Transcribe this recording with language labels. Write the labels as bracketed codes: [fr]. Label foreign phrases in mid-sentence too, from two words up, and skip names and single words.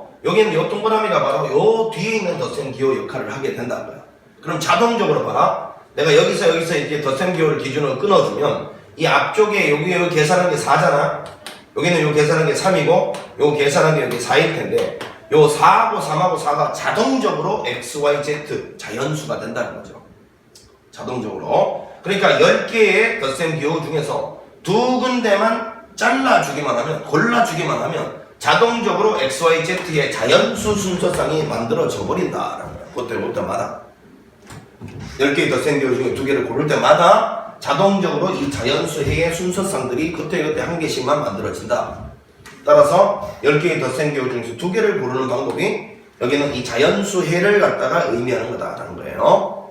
[ko] 여기는 요 동그라미가 바로 요 뒤에 있는 덧셈 기호 역할을 하게 된다는 거야. 그럼 자동적으로 봐라. 내가 여기서 이렇게 덧셈 기호를 기준으로 끊어주면 이 앞쪽에 여기 계산한 게 4잖아. 여기는 요 계산한 게 3이고 요 계산한 게 여기 4일 텐데 요 4하고 3하고 4가 자동적으로 x, y, z 자연수가 된다는 거죠. 자동적으로. 그러니까 10개의 덧셈 기호 중에서 2군데만 잘라주기만 하면, 골라주기만 하면 자동적으로 x, y, z의 자연수 순서상이 만들어져 버린다라는 거야. 그때마다. 10개의 덧셈교 중에 2개를 고를 때마다 자동적으로 이 자연수해의 순서상들이 그때그때 한 개씩만 만들어진다. 따라서 10개의 덧셈교 중에서 2개를 고르는 방법이 여기는 이 자연수해를 갖다가 의미하는 거다라는 거예요.